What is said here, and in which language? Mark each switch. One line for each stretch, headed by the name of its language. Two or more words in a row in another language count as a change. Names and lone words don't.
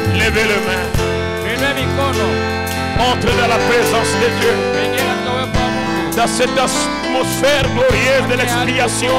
French: Levez les mains.
Swahili: Inua mikono.
French: Entrez dans la présence de Dieu.
Swahili: Ingia katika uwepo wa Mungu.
French: Dans cette atmosphère glorieuse de l'expiation.